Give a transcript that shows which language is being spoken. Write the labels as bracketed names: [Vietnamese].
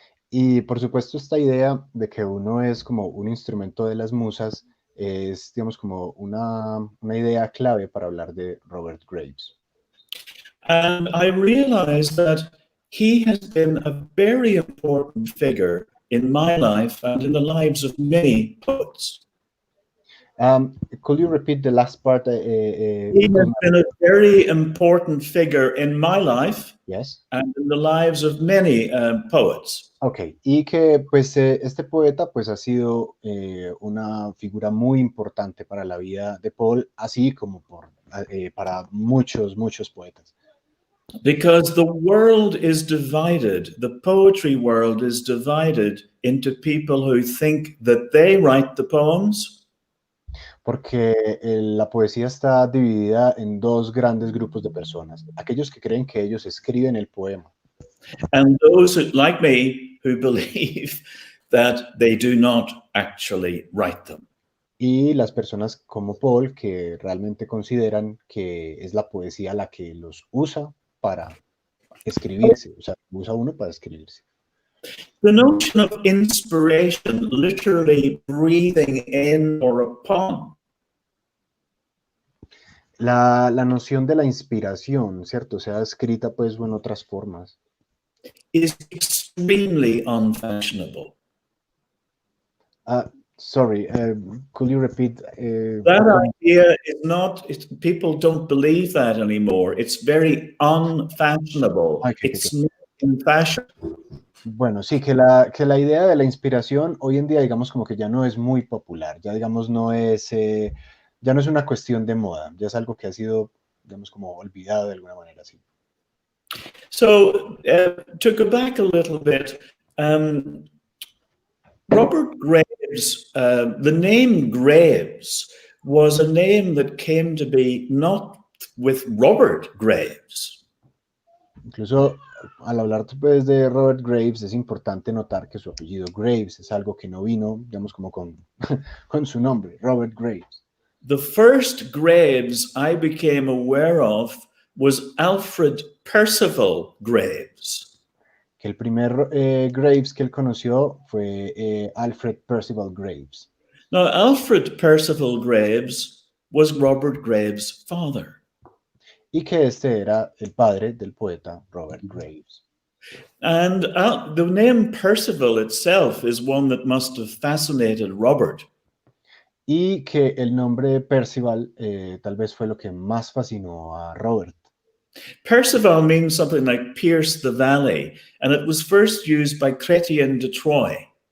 [Spanish] Y por supuesto esta idea de que uno es como un instrumento de las musas es, digamos, como una idea clave para hablar de Robert Graves. [English] And I realized that he has been a very important figure in my life and in the lives of many poets. Could you repeat the last part? He has been a very important figure in my life, yes, and in the lives of many poets. [Spanish] Okay, y que pues este poeta pues ha sido una figura muy importante para la vida de Paul, así como para muchos poetas. [English] Because the world is divided, the poetry world is divided into people who think that they write the poems. [Spanish] Porque la poesía está dividida en dos grandes grupos de personas. Aquellos que creen que ellos escriben el poema. [English] And those who, like me, who believe that they do not actually write them. [Spanish] Y las personas como Paul que realmente consideran que es la poesía la que los usa para escribirse. O sea, usa uno para escribirse. [English] The notion of inspiration, literally breathing in or upon. [Spanish] La noción de la inspiración, ¿cierto? Sea escrita pues en otras formas. [English] Is extremely unfashionable. Sorry, could you repeat? That idea is not, people don't believe that anymore. It's very unfashionable. It's not in fashion. [Spanish] Bueno, sí, que la idea de la inspiración hoy en día, digamos, como que ya no es muy popular, ya digamos, ya no es una cuestión de moda, ya es algo que ha sido, digamos, como olvidado de alguna manera, sí. [English] So, to go back a little bit, Robert Graves, the name Graves was a name that came to be not with Robert Graves. [Spanish] Incluso al hablar pues, de Robert Graves es importante notar que su apellido Graves es algo que no vino, digamos, como con, con su nombre, Robert Graves. [English] The first Graves I became aware of was Alfred Percival Graves. [Spanish] Que el primer Graves que él conoció fue Alfred Percival Graves. [English] Now, Alfred Percival Graves was Robert Graves' father. [Spanish] Y que este era el padre del poeta Robert Graves. [English] And the name Percival itself is one that must have fascinated Robert. [Spanish] Y que el nombre Percival tal vez fue lo que más fascinó a Robert. [English] Percival means something like pierce the valley, and it was first used by Chrétien de Troyes.